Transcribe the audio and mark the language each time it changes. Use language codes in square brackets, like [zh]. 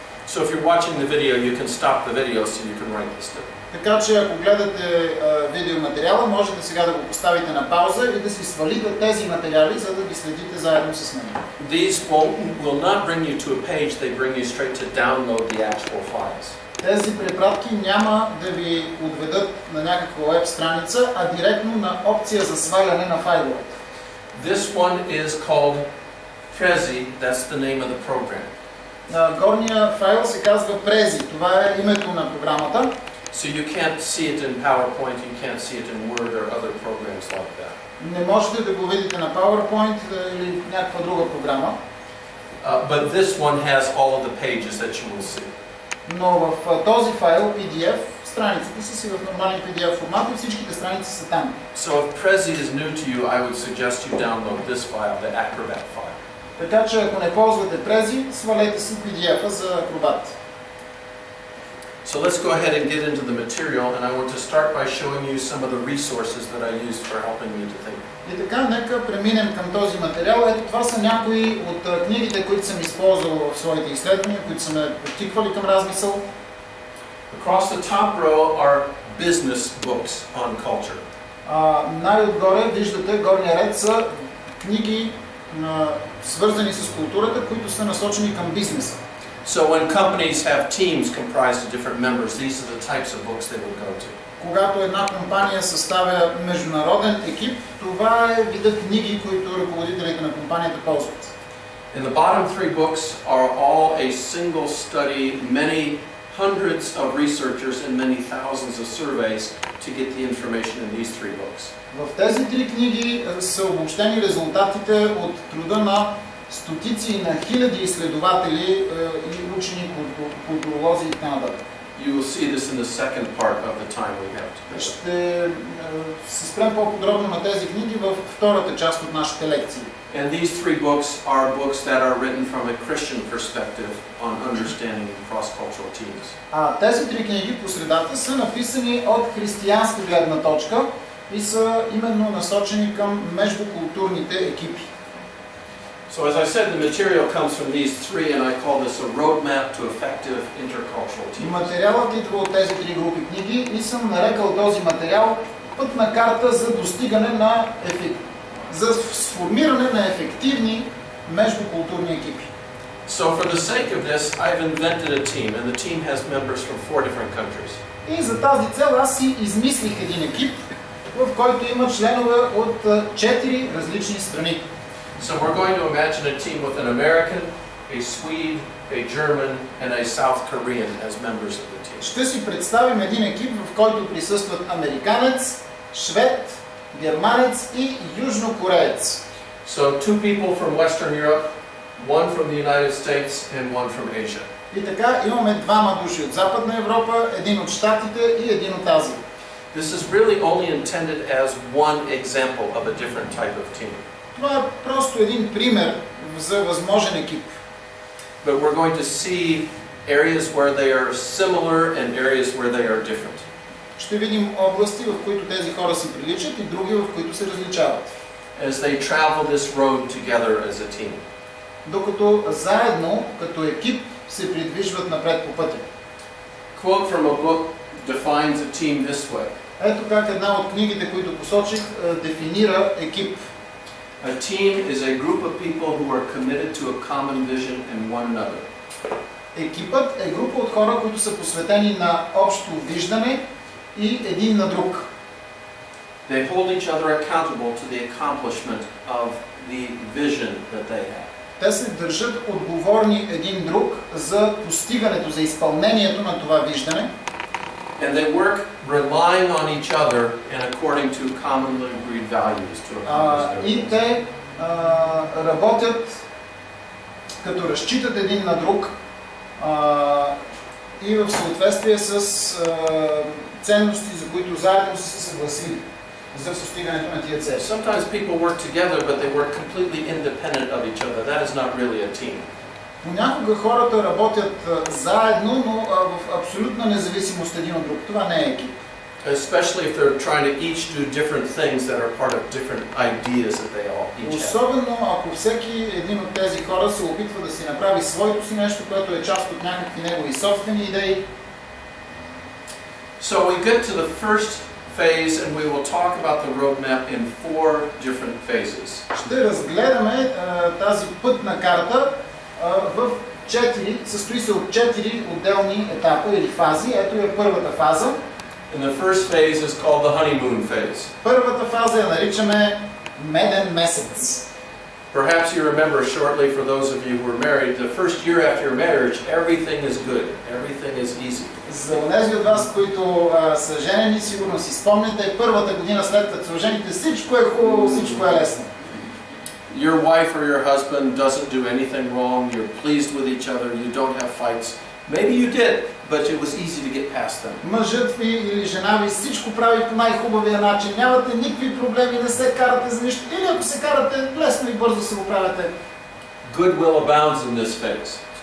[en] So if you're watching the video, you can stop the video so you can write this down. [bg] Така че ако гледате видеоматериала, можете сега да го поставите на пауза и да си свалите тези материали, за да ги следите заедно с мен. [en] These will not bring you to a page, they bring you straight to download the actual files. [bg] Тези препратки няма да ви отведат на някаква веб страница, а директно на опция за сваляне на файловете. [en] This one is called Prezi, that's the name of the program. [bg] Горния файл се казва Prezi, това е името на програмата. [en] So you can't see it in PowerPoint, you can't see it in Word or other programs like that. [bg] Не можете да го видите на PowerPoint или някаква друга програма. [en] But this one has all of the pages that you will see. [bg] Но в този файл, PDF, страниците са си в нормален PDF формат и всичките страници са там. [en] So if Prezi is new to you, I would suggest you download this file, the Acrobat file. [bg] Така че ако не ползвате Prezi, свалете си PDF-а за Acrobat. [en] So let's go ahead and get into the material, and I want to start by showing you some of the resources that I used for helping me to think. [bg] И така, нека преминем към този материал. Ето това са някои от книгите, които съм използвал в своите изследвания, които са ме подтиквали към размисъл. [en] Across the top row are business books on culture. [bg] Най-отгоре виждате, горния ред са книги, свързани с културата, които са насочени към бизнеса. [en] So when companies have teams comprised of different members, these are the types of books they will go to. [bg] Когато една компания съставя международен екип, това е видът книги, които ръководителите на компанията ползват. [en] And the bottom three books are all a single study, many hundreds of researchers and many thousands of surveys to get the information in these three books. [bg] В тези три книги са обобщени резултатите от труда на стотици и на хиляди изследователи и учени, културолози и така нататък. [en] You will see this in the second part of the time we have together. [bg] Ще се спрем по-подробно на тези книги във втората част от нашите лекции. [en] And these three books are books that are written from a Christian perspective on understanding cross-cultural teams. [bg] Тези три книги по средата са написани от християнска гледна точка и са именно насочени към междукултурните екипи. [en] So as I said, the material comes from these three, and I call this a roadmap to effective intercultural teams. [bg] Материалът идва от тези три групи книги и съм нарекал този материал пътна карта за достигане на за сформиране на ефективни междукултурни екипи. [en] So for the sake of this, I've invented a team, and the team has members from 4 different countries. [bg] И за тази цел аз си измислих един екип, в който има членове от 4 различни страни. [en] So we're going to imagine a team with an American, a Swede, a German, and a South Korean as members of the team. [bg] Ще си представим един екип, в който присъстват американец, швед, германец и южнокореец. [en] So 2 people from Western Europe, 1 from the United States, and 1 from Asia. [bg] И така имаме двама души от Западна Европа, един от Щатите и един от Азия. [en] This is really only intended as one example of a different type of team. [bg] Това е просто един пример за възможен екип. [en] But we're going to see areas where they are similar and areas where they are different. [bg] Ще видим области, в които тези хора си приличат и други, в които се различават. [en] As they travel this road together as a team. [bg] Докато заедно, като екип, се придвижват напред по пътя. [en] Quote from a book defines a team this way. [bg] Ето как една от книгите, които посочих, дефинира екип. [en] A team is a group of people who are committed to a common vision in one another. [bg] Екипът е група от хора, които са посветени на общо виждане и един на друг. [en] They hold each other accountable to the accomplishment of the vision that they have. [bg] Те се държат отговорни един друг за постигането, за изпълнението на това виждане. [en] And they work relying on each other and according to commonly agreed values to accomplish their [bg] И [en] goals. [bg] те работят като разчитат един на друг и в съответствие с ценности, за които заедно са се съгласили за постигането на тия цели. [en] Sometimes people work together, but they work completely independent of each other. That is not really a team. [bg] Понякога хората работят заедно, но в абсолютна независимост един от друг. Това не е екип. [en] Especially if they're trying to each do different things that are part of different ideas that they all each have. [bg] Особено ако всеки един от тези хора се опитва да си направи своето си нещо, което е част от някакви негови собствени идеи. [en] So we get to the first phase and we will talk about the roadmap in 4 different phases. [bg] Ще разгледаме тази пътна карта в 4, състои се от 4 отделни етапа или фази. Ето е първата фаза. [en] And the first phase is called the honeymoon phase. [bg] Първата фаза я наричаме меден месец. [en] Perhaps you remember shortly, for those of you who are married, the first year after your marriage, everything is good, everything is easy. [bg] За онези от вас, които са женени, сигурно си спомняте, първата година след като са жените, всичко е хубаво, всичко е лесно. [en] Your wife or your husband doesn't do anything wrong, you're pleased with each other, you don't have fights. Maybe you did, but it was easy to get past them. [bg] Мъжът ви или жена ви всичко прави по най-хубавия начин, нямате никакви проблеми, не се карате за нищо, или ако се карате, лесно и бързо се оправяте. [en] Goodwill abounds in this phase.